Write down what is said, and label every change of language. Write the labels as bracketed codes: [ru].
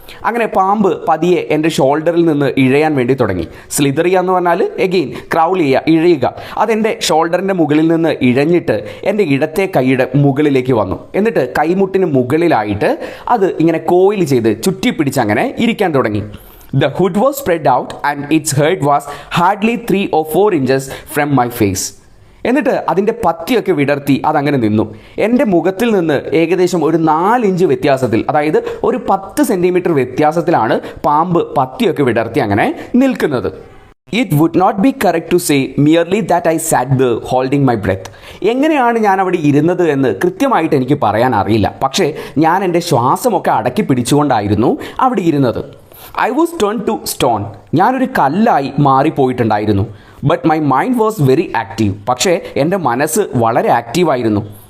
[ml] അങ്ങനെ പാമ്പ് പതിയെ എൻ്റെ ഷോൾഡറിൽ നിന്ന് ഇഴയാൻ വേണ്ടി തുടങ്ങി. സ്ലിതർ ചെയ്യുക എന്ന് പറഞ്ഞാൽ എഗെയിൻ ക്രൗൾ ചെയ്യുക, ഇഴയുക. അതെൻ്റെ ഷോൾഡറിൻ്റെ മുകളിൽ നിന്ന് ഇഴഞ്ഞിട്ട് എൻ്റെ ഇടത്തെ കൈയുടെ മുകളിലേക്ക് വന്നു. എന്നിട്ട് കൈമുട്ടിന് മുകളിലായിട്ട് അത് ഇങ്ങനെ കോയിൽ ചെയ്ത് ചുറ്റിപ്പിടിച്ച് അങ്ങനെ ഇരിക്കാൻ തുടങ്ങി. [en] The hood was spread out and its head was hardly 3 or 4 inches from my face. [ml] എന്നിട്ട് അതിൻ്റെ പത്തിയൊക്കെ വിടർത്തി അതങ്ങനെ നിന്നു. എൻ്റെ മുഖത്തിൽ നിന്ന് ഏകദേശം ഒരു 4 ഇഞ്ച് വ്യത്യാസത്തിൽ, അതായത് ഒരു 10 സെൻറ്റിമീറ്റർ വ്യത്യാസത്തിലാണ് പാമ്പ് പത്തിയൊക്കെ വിടർത്തി അങ്ങനെ നിൽക്കുന്നത്. [en] It would not be correct to say merely that I sat there holding my breath. [ml] എങ്ങനെയാണ് ഞാൻ അവിടെ ഇരുന്നത് എന്ന് കൃത്യമായിട്ട് എനിക്ക് പറയാൻ അറിയില്ല. പക്ഷേ ഞാൻ എൻ്റെ ശ്വാസമൊക്കെ അടക്കി പിടിച്ചുകൊണ്ടായിരുന്നു അവിടെ ഇരുന്നത്. [en] I was turn to stone. [ml] ഞാനൊരു കല്ലായി മാറിപ്പോയിട്ടുണ്ടായിരുന്നു. [en] But my mind was very active. [ml] പക്ഷേ എൻ്റെ മനസ്സ് വളരെ ആക്റ്റീവായിരുന്നു.